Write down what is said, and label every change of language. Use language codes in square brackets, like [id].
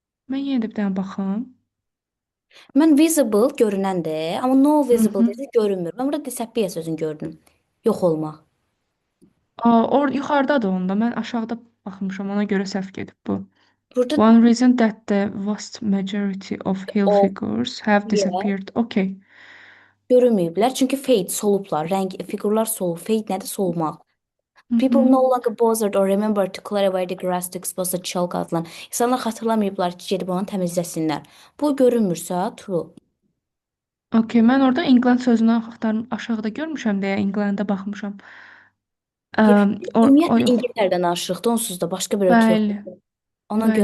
[az] Mən yenə də bir dənə baxım. Mən visible görünəndir, amma no visible deyirsə görünmür. Mən burada disappear sözünü gördüm. Yox olmaq. Yuxarıdadır onda. Mən aşağıda baxmışam, ona görə səhv gedib bu. Burada [en] One reason that the vast majority of hill [az] o [en] figures have yeah, disappeared. Okay. [az] görünməyiblər. Çünki fade solublar. Rəng fiqurlar solub. Fade nədir? Solmaq. People Mhm. [en] no longer bothered or remember to clear away the grass to expose the chalk adlan. [az] İnsanlar xatırlamayıblar ki, gedib onu təmizləsinlər. Bu görünmürsə, true. Okay, mən orada England sözünü aşağıda görmüşəm deyə England'a baxmışam. Ümumiyyətlə Yox. İngiltərədən danışırıq da, onsuz da başqa bir ölkə yox. Bəli, Ona bəli.